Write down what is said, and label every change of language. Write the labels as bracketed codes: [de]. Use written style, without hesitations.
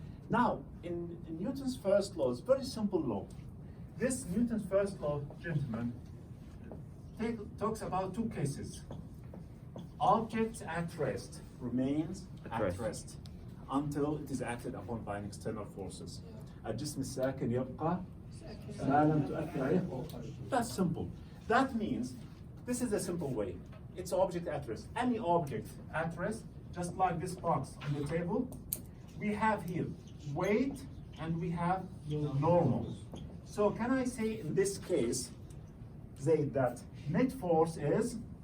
[en] Now, in Newton's first law, it's a very simple law. This Newton's first law, gentlemen, talks about two cases. Object at rest remains at rest until it is acted upon by an external forces. [ar] الجسم الساكن يبقى ما لم تؤثر عليه. [en] That's simple. That means this is a simple way. It's object at rest. Any object at rest, just like this box on the table, we have here weight and we have normal. So can I say in this case, say that net force is?